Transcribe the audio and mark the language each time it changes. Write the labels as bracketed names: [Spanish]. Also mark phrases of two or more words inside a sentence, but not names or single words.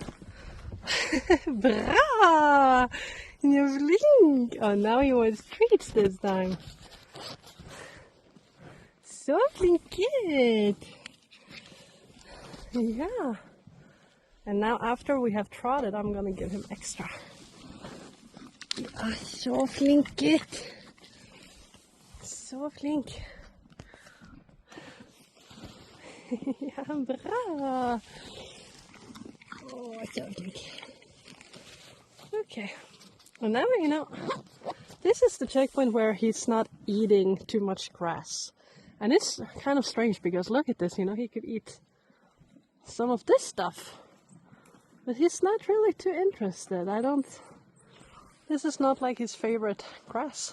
[English] Bra! You're flink! Oh, now he wants treats this time. So flink kid! Yeah. And now after we have trotted, I'm gonna give him extra. [Norwegian] Ja, så flinket. Så flink. Ja, bra. Åh, så flink. [English] Okay. Well, now, you know, this is the checkpoint where he's not eating too much grass. And it's kind of strange because look at this, you know, he could eat some of this stuff. But he's not really too interested. This is not like his favorite grass.